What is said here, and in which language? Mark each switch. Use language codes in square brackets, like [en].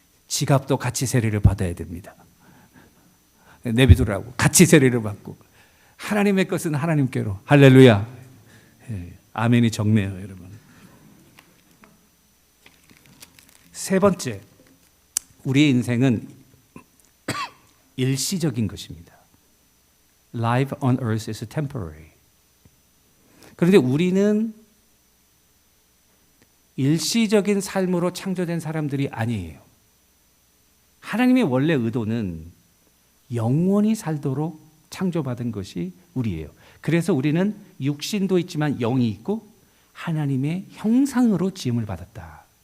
[ko] 지갑도 같이 세례를 받아야 됩니다. 내비두라고 같이 세례를 받고 하나님의 것은 하나님께로. 할렐루야. 예, 아멘이 적네요, 여러분. 세 번째, 우리의 인생은 일시적인 것입니다. [en] Life on earth is temporary. [ko] 그런데 우리는 일시적인 삶으로 창조된 사람들이 아니에요. 하나님의 원래 의도는 영원히 살도록 창조받은 것이 우리예요. 그래서 우리는 육신도 있지만 영이 있고 하나님의 형상으로 지음을 받았다.